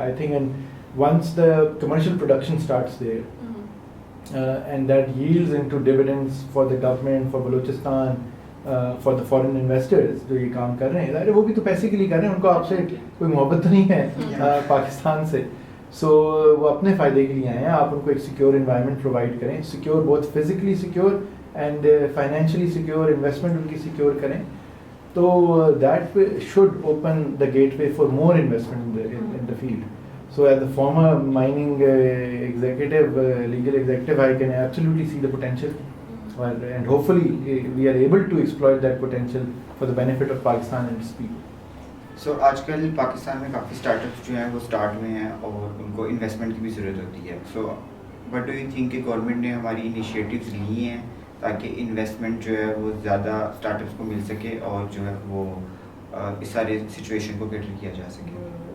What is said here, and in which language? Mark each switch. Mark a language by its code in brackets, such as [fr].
[en] I think and once the commercial production starts there and that yields into dividends for the government, for Balochistan, for the foreign investors [ur] جو یہ کام کر رہے ہیں, وہ بھی تو پیسے کے لیے کر رہے ہیں, ان کو آپ سے کوئی محبت تو نہیں ہے پاکستان سے. سو وہ اپنے فائدے کے لیے آئے ہیں. آپ ان کو ایک سیکیور انوائرمنٹ پرووائڈ کریں, سیکیور بہت physically secure and financially secure, investment in کی سیکیور کریں. [en] تو that should open the gateway for more investment in the field. So as the former mining executive, legal executive, I can absolutely see the potential, and hopefully we are able to exploit that potential for the benefit of Pakistan and its people. [ur] So آج کل پاکستان میں کافی start ups جو ہیں وہ start میں ہیں اور ان کو انویسٹمنٹ کی بھی ضرورت ہوتی ہے. [en] so what do you think [ur] کہ گورنمنٹ نے ہماری انیشیٹیوز لی ہیں تاکہ انویسٹمنٹ جو ہے وہ زیادہ اسٹارٹ اپس کو مل سکے اور جو ہے وہ اس سارے سچویشن کو بیٹر کیا جا سکے؟